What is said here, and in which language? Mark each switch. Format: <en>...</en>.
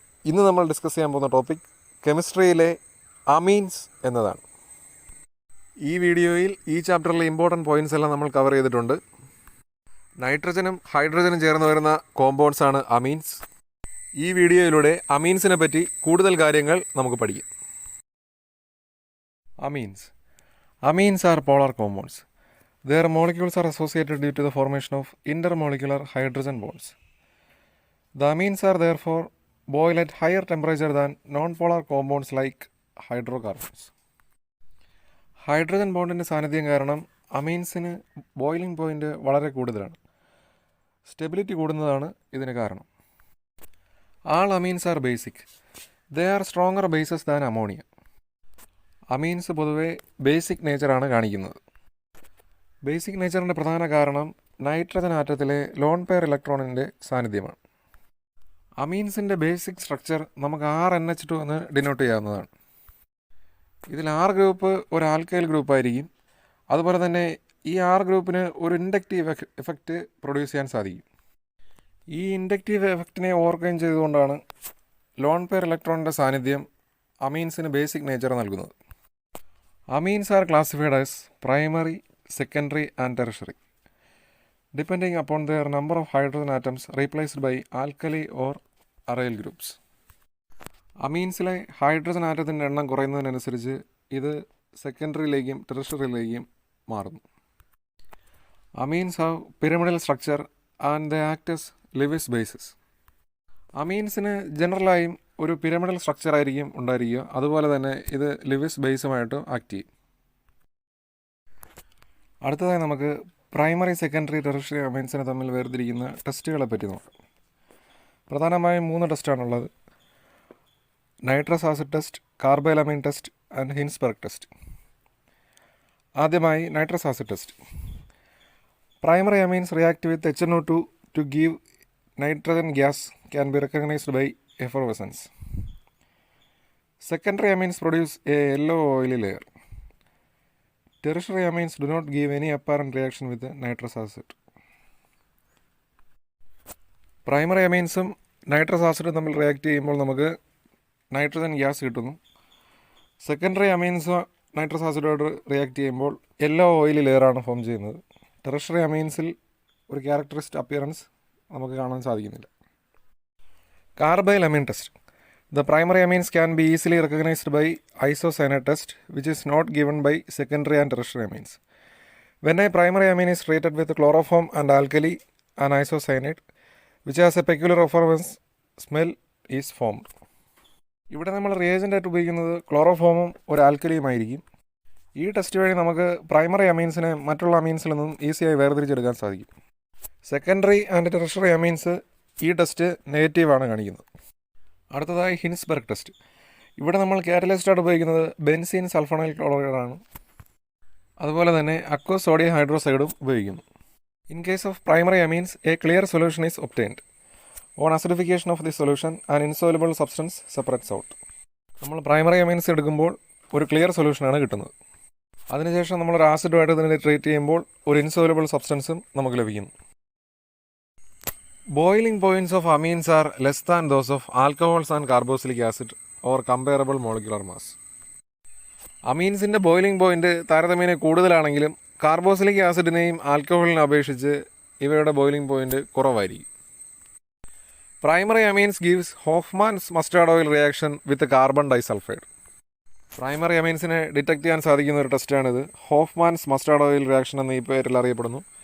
<ml>ഇന്ന് നമ്മൾ ഡിസ്കസ് ചെയ്യാൻ പോകുന്ന ടോപ്പിക് കെമിസ്ട്രിയിലെ അമീൻസ് എന്നതാണ്. ഈ വീഡിയോയിൽ ഈ ചാപ്റ്ററിലെ ഇമ്പോർട്ടൻറ്റ് പോയിൻറ്റ്സ് എല്ലാം നമ്മൾ കവർ ചെയ്തിട്ടുണ്ട്. നൈട്രജനും ഹൈഡ്രജനും ചേർന്ന് വരുന്ന കോമ്പൗണ്ട്സ് ആണ് അമീൻസ്. ഈ വീഡിയോയിലൂടെ അമീൻസിനെ പറ്റി കൂടുതൽ കാര്യങ്ങൾ നമുക്ക് പഠിക്കാം.</ml> <en>Amines are polar compounds. Their molecules are associated due to the formation of intermolecular hydrogen bonds. The amines are therefore boil at higher temperature than non-polar compounds like hydrocarbons.</en> <ml>Hydrogen ബോണ്ടിൻ്റെ സാന്നിധ്യം കാരണം അമീൻസിന് boiling point വളരെ കൂടുതലാണ്. Stability കൂടുന്നതാണ് ഇതിന് കാരണം.</ml> <en>All amines are basic. They are stronger bases than ammonia.</en> <ml>Amines പൊതുവെ basic നേച്ചറാണ് കാണിക്കുന്നത്. Basic നേച്ചറിൻ്റെ പ്രധാന കാരണം നൈട്രജൻ ആറ്റത്തിലെ ലോൺ പെയർ ഇലക്ട്രോണിൻ്റെ സാന്നിധ്യമാണ്. അമീൻസിൻ്റെ ബേസിക് സ്ട്രക്ചർ നമുക്ക് RNH2 എന്ന് ഡിനോട്ട് ചെയ്യാവുന്നതാണ്. ഇതിൽ R ഗ്രൂപ്പ് ഒരു ആൽക്കൈൽ ഗ്രൂപ്പായിരിക്കും. അതുപോലെ തന്നെ ഈ R ഗ്രൂപ്പിന് ഒരു ഇൻഡക്റ്റീവ് എഫക്റ്റ് പ്രൊഡ്യൂസ് ചെയ്യാൻ സാധിക്കും. ഈ ഇൻഡക്റ്റീവ് എഫക്റ്റിനെ ഓവർകം ചെയ്തുകൊണ്ടാണ് ലോൺ പെയർ ഇലക്ട്രോണിൻ്റെ സാന്നിധ്യം അമീൻസിന് ബേസിക് നേച്ചർ നൽകുന്നത്.</ml> <en>Amines are classified as primary, secondary and tertiary, depending upon their number of hydrogen atoms replaced by alkali or aryl groups.</en> <ml>അമീൻസിലെ hydrogen ആറ്റത്തിൻ്റെ എണ്ണം കുറയുന്നതിനനുസരിച്ച് ഇത് സെക്കൻഡറിയിലേക്കും ടെറിഷറിയിലേക്കും മാറുന്നു.</ml> <en>Amines have pyramidal structure and the act as Lewis bases.</en> <ml>അമീൻസിന് ജനറലായും ഒരു pyramidal structure ആയിരിക്കും ഉണ്ടായിരിക്കുക. അതുപോലെ തന്നെ ഇത് Lewis ബേസുമായിട്ട് act ചെയ്യും. അടുത്തതായി നമുക്ക് പ്രൈമറി, സെക്കൻഡറി, ടെറിഷറി അമീൻസിനെ തമ്മിൽ വേർതിരിക്കുന്ന ടെസ്റ്റുകളെ പറ്റി നോക്കാം. പ്രധാനമായും 3 ടെസ്റ്റാണുള്ളത്: nitrous acid test, കാർബൈൽ Ameen test and Hinsberg test. ആദ്യമായി</ml> <en>Nitrous acid test. Primary amines react with HNO2 to give nitrogen gas can be recognised by effervescence. Secondary amines produce a yellow oily layer. Tertiary amines do not give any apparent reaction with the nitrous acid.</en> <ml>Primary അമീൻസും nitrous ആസിഡും തമ്മിൽ react ചെയ്യുമ്പോൾ നമുക്ക് nitrogen gas കിട്ടുന്നു. Secondary amines nitrous ആസിഡോട് react ചെയ്യുമ്പോൾ yellow oily ലെയറാണ് form ചെയ്യുന്നത്. Tertiary അമീൻസിൽ ഒരു characteristic appearance നമുക്ക് കാണാൻ സാധിക്കുന്നില്ല.</ml> <en>Carbyl amine test. The primary amines can be easily recognized by isocyanate test, which is not given by secondary and tertiary amines. When a primary amine is treated with chloroform and alkali and isocyanate, which has a peculiar effervescence smell, is formed.</en> <ml>ഇവിടെ നമ്മൾ reagent ആയിട്ട് ഉപയോഗിക്കുന്നത് ക്ലോറോഫോമും ഒരു ആൽക്കലിയുമായിരിക്കും. ഈ test വഴി നമുക്ക് primary അമീൻസിനെ മറ്റുള്ള അമീൻസിൽ നിന്നും ഈസിയായി വേർതിരിച്ചെടുക്കാൻ സാധിക്കും. സെക്കൻഡറി ആൻഡ് ടെറിഷറി അമീൻസ് ഈ ടെസ്റ്റ് നെഗറ്റീവാണ് കാണിക്കുന്നത്. അടുത്തതായി ഹിൻസ്ബർഗ് ടെസ്റ്റ്. ഇവിടെ നമ്മൾ കാറ്റലിസ്റ്റായിട്ട് ഉപയോഗിക്കുന്നത് ബെൻസീൻ സൾഫോണൈൽ ക്ലോറൈഡാണ്. അതുപോലെ തന്നെ അക്വസ് സോഡിയം ഹൈഡ്രോസൈഡും ഉപയോഗിക്കുന്നു.</ml> <en>In case of primary amines a clear solution is obtained. On acidification of the solution and insoluble substance separates out.</en> <ml>നമ്മൾ പ്രൈമറി അമീൻസ് എടുക്കുമ്പോൾ ഒരു ക്ലിയർ സൊല്യൂഷനാണ് കിട്ടുന്നത്. അതിനുശേഷം നമ്മളൊരു ആസിഡുമായിട്ട് ഇതിനെ ട്രീറ്റ് ചെയ്യുമ്പോൾ ഒരു ഇൻസോലുബിൾ സബ്സ്റ്റൻസും നമുക്ക് ലഭിക്കുന്നു.</ml> <en>Boiling points of amines are less than those of alcohols and carboxylic acid or comparable molecular mass.</en> <ml>അമീൻസിൻ്റെ boiling point താരതമ്യേന കൂടുതലാണെങ്കിലും കാർബോക്സിലിക് ആസിഡിനെയും ആൽക്കഹോളിനെ അപേക്ഷിച്ച് ഇവയുടെ ബോയിലിംഗ് പോയിൻ്റ് കുറവായിരിക്കും.</ml> <en>Primary amines gives Hofmann's mustard oil reaction with carbon disulphide.</en> <ml>Primary അമീൻസിനെ detect ചെയ്യാൻ സാധിക്കുന്ന ഒരു ടെസ്റ്റാണിത്. ഹോഫ്മാൻസ് mustard oil reaction എന്ന ഈ പേരിൽ അറിയപ്പെടുന്നു.</ml>